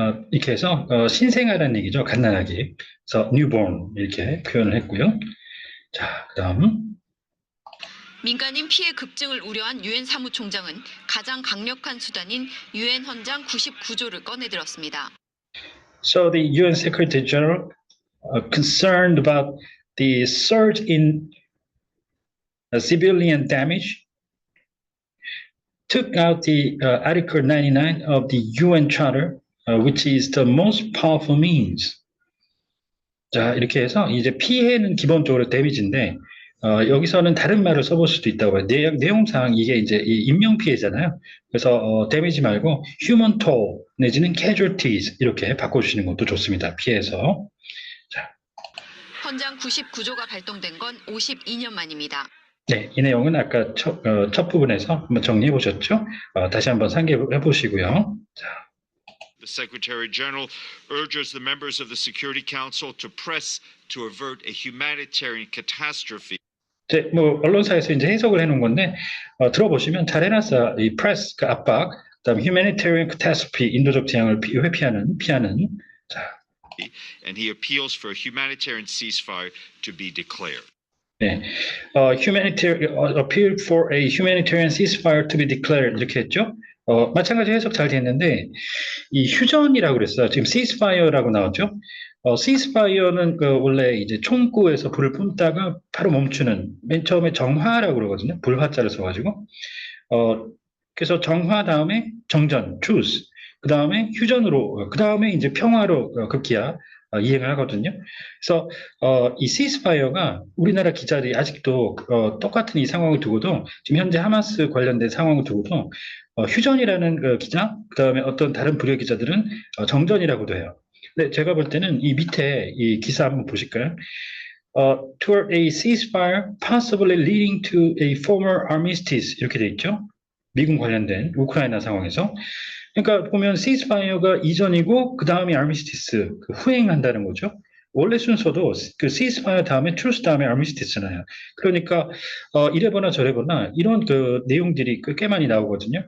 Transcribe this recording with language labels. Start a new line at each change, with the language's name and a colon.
Korean: 이렇게 해서 신생아라는 얘기죠. 갓난아기. 그래서 newborn 이렇게 표현을 했고요. 자, 그다음. 민간인 피해 급증을 우려한 유엔 사무총장은 가장 강력한 수단인 유엔 헌장 99조를 꺼내들었습니다.
English: So the UN Secretary General, concerned about the surge in civilian damage, took out the Article 99 of the UN Charter, which is the most powerful means.
Korean: 자, 이렇게 해서 이제 피해는 기본적으로 데미지인데, 여기서는 다른 말을 써볼 수도 있다고 해요. 내용상 이게 이제 인명 피해잖아요. 그래서 데미지 말고
English: human toll
Korean: 내지는 casualties 이렇게 바꿔주시는 것도 좋습니다. 피해서. 자. 헌장 99조가 발동된 건 52년 만입니다. 네, 이 내용은 아까 첫 부분에서 한번 정리해 보셨죠? 다시 한번 상기해 보시고요. 자.
English: The Secretary General urges the members of the Security Council to press to avert a humanitarian catastrophe.
Korean: 이제 뭐 언론사에서 이제 해석을 해놓은 건데 들어보시면 잘 해놨어요. 이 press 그 압박, 그다음
English: humanitarian catastrophe
Korean: 인도적 재앙을 피하는. 자.
English: And he appeals for a humanitarian ceasefire to be declared. 네, appeal for a humanitarian ceasefire to be declared
Korean: 이렇게 했죠. 마찬가지 해석 잘 됐는데 이 휴전이라고 그랬어요. 지금 ceasefire라고 나왔죠. ceasefire는 원래 이제 총구에서 불을 뿜다가 바로 멈추는 맨 처음에 정화라고 그러거든요. 불화자를 써가지고 그래서 정화 다음에 정전, truce, 그 다음에 휴전으로, 그 다음에 이제 평화로 급기야 이행을 하거든요. 그래서 이 ceasefire가 우리나라 기자들이 아직도 똑같은 이 상황을 두고도 지금 현재 하마스 관련된 상황을 두고도 휴전이라는 기자, 그 다음에 어떤 다른 부류 기자들은 정전이라고도 해요. 근데 제가 볼 때는 이 밑에 이 기사 한번 보실까요?
English: Toward a ceasefire, possibly leading to a former armistice
Korean: 이렇게 돼 있죠. 미군 관련된 우크라이나 상황에서. 그러니까 보면 ceasefire가 이전이고 그 다음에 armistice 후행한다는 거죠. 원래 순서도 그 ceasefire 다음에 truce 다음에 armistice잖아요. 그러니까 이래거나 저래거나 이런 그 내용들이 꽤 많이 나오거든요.